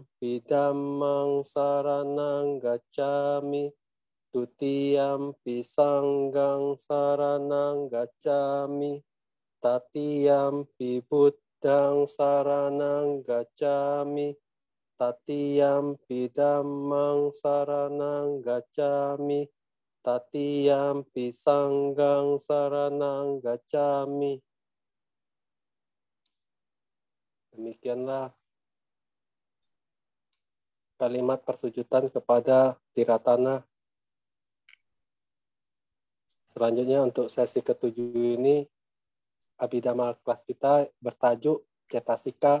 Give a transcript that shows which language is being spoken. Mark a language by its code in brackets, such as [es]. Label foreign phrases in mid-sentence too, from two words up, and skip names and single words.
[pi] dhammang saranang gacchami, tutiyam sanghang saranang gacchami, tatiyam Buddhang saranang gacchami, tatiyam dhammang saranang gacchami, tatiyam sanghang saranang gacchami. [id] Demikianlah kalimat persujudan kepada Tiratana. Selanjutnya untuk sesi ke-7 ini, Abhidhamma kelas kita bertajuk Cetasika.